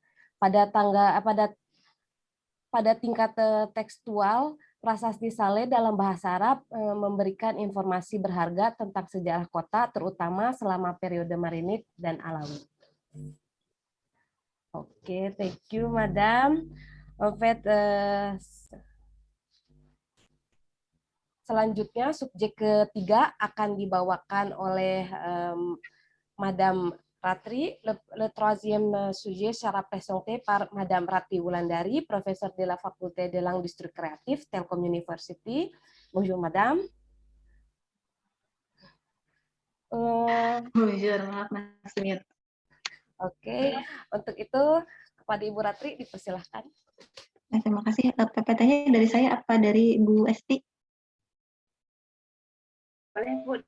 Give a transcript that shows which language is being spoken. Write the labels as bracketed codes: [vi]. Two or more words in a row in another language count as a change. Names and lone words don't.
[id] Pada tingkat tekstual, prasasti Saleh dalam bahasa Arab memberikan informasi berharga tentang sejarah kota, terutama selama periode Marinid dan Alawid. Oke, [en] thank you, Madam. [id] Selanjutnya, subjek ketiga akan dibawakan oleh Madam Ratri. [fr] Le troisième sujet sera présenté par Madame Ratri Wulandari, professeure de la Faculté de l'Industrie Créative, Telkom University. Bonjour, Madame. Bonjour, [id] maaf masih mute. Oke, untuk itu kepada Ibu Ratri dipersilahkan. Terima kasih. PPT-nya dari saya apa dari Bu Esti? Boleh, Bu.